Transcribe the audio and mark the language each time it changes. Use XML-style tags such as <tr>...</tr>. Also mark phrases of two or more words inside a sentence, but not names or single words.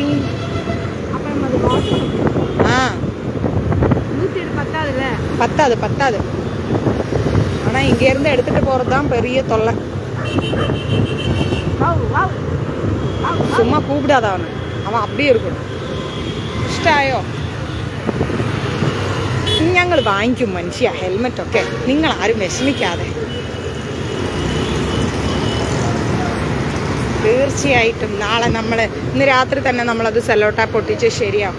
<ta>பத்தாது. ஆனால் இங்கேருந்து எடுத்துகிட்டு போகிறது தான் பெரிய தொல்லை. சும்மா கூப்பிடாத அவன் அப்படியே இருக்கணும்.</ta> <ml>ഇഷ്ടമായോ? ഞങ്ങൾ വാങ്ങിക്കും മനുഷ്യ ഹെൽമെറ്റൊക്കെ. നിങ്ങളാരും വിഷമിക്കാതെ. തീർച്ചയായിട്ടും നാളെ ഇന്ന് രാത്രി തന്നെ നമ്മളത് സെല്ലോട്ടാ പൊട്ടിച്ച് ശരിയാവും.</ml>